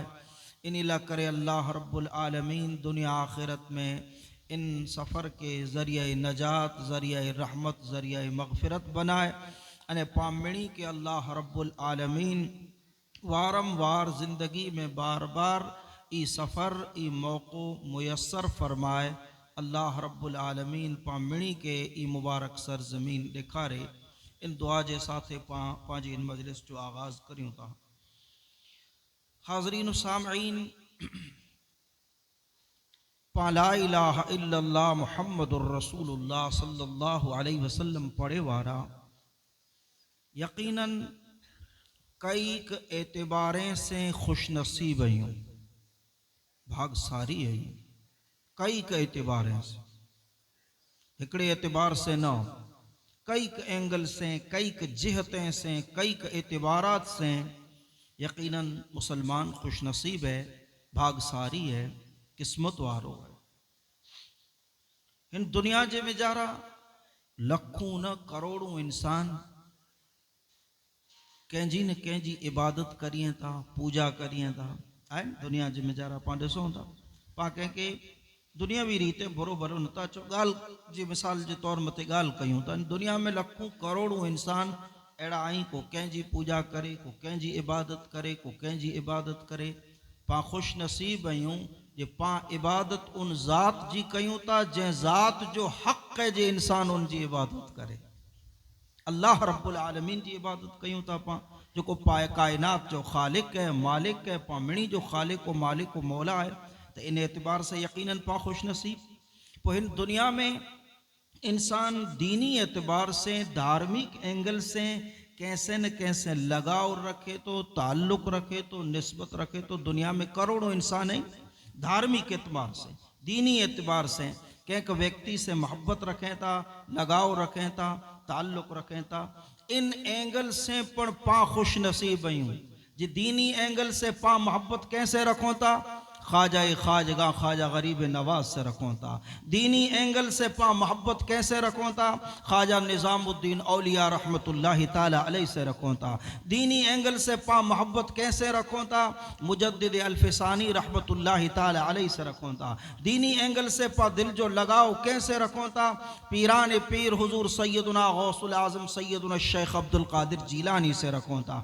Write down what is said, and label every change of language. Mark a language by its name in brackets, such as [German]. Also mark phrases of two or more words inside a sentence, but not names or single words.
[Kachhi] इन्ही ला करे [Arabic] الله رب العالمين [Kachhi] दुनिया आखिरत में इन सफ़र के ज़रिया नजात ज़रिया रहमत ज़रिया मग़फ़िरत बनाए अने पामिणी के [Arabic] الله رب العالمين [Kachhi] वारंवार ज़िंदगी में बार बार ई सफ़र ई मौक़ो मुयस्सर फरमाए। [Arabic] الله رب العالمين [Kachhi] पामिणी के ई मुबारक सरज़मीन ॾेखारे। इन दुआ जे साथे पांजी इन मजलिस जो आगाज़ करियूं था। हाज़रीन सामईन, पा [Arabic] لا إله إلا الله محمد رسول الله صلى الله عليه وسلم [Kachhi] पढ़े वारा यकीनन कई एतबारें से खुश नसीब आयूं भागसारी आयूं कई एतबारें से हिकड़े एतबार से न कई एंगल से, कई जिहतें से, कई एतबारात से यकीनन मुसलमान खुश नसीब है, भागसारी है, किस्मत वारो है। इन दुनिया जे में जारा लखों न करोड़ों इंसान कंहिंजी न कंहिंजी इबादत करिए था, पूजा करिए था। है दुनिया जे में जारा पाण ॾिसूं था, पाण कंहिंखे दुनियावी रीते बुरो भलो नथा चओ, ॻाल्हि जी मिसाल जे तौर मथे ॻाल्हि कयूं था। दुनिया में लखों करोड़ों इंसान अहिड़ा आहिनि, को कंहिंजी पूजा करे, को कंहिंजी इबादत करे, को कंहिंजी इबादत करे। पाण खुश नसीब आहियूं जे पाण इबादत उन ज़ात जी कयूं था जंहिं ज़ात जो हक़ है जे इंसान उन जी इबादत करे। [Arabic] الله رب العالمين [Kachhi] जी इबादत कयूं था पाण, जेको पाए कायनात जो ख़ालिक है, मालिक है, पाण मिणी जो ख़ालिक व मालिक व मौला है। तो इन एतबार से यकीनन पाण खुश नसीब। पोइ हिन दुनिया में इंसान दीनी एतबार से, धार्मिक एंगल से कैसे न कैसे लगाव रखे तो, ताल्लुक़ रखे तो, निस्बत रखे तो। दुनिया में करोड़ों इंसान हैं, धार्मिक एतबार से, दीनी एतबार से कंहिं व्यक्ति से मोहब्बत रखें था, लगाव रखें था, ताल्लुक़ रखें था। इन एंगल से पण पां खुश नसीब आहियूं जी। दीनी एंगल से पां मोहब्बत कैसे रखों था, ख्वाजा ख्वाजगा ख्वाजा गरीब नवाज से रखों था। दीनी एंगल से पा मोहब्बत कैसे रखों था, ख्वाजा निज़ामुद्दीन औलिया [Arabic] رحمة الله تعالى عليه [Kachhi] से रखों था। दीनी एंगल से पा मोहब्बत कैसे रखों था, मुजद्दिद अल्फसानी [Arabic] رحمة الله تعالى عليه [Kachhi] से रखों था। दीनी एंगल से पा दिल जो लगाव कैसे रखों था, पीरान पीर हुजूर सैयदुना गौसुल आज़म सैयदुना शेख अब्दुल कादिर जीलानी से रखों था।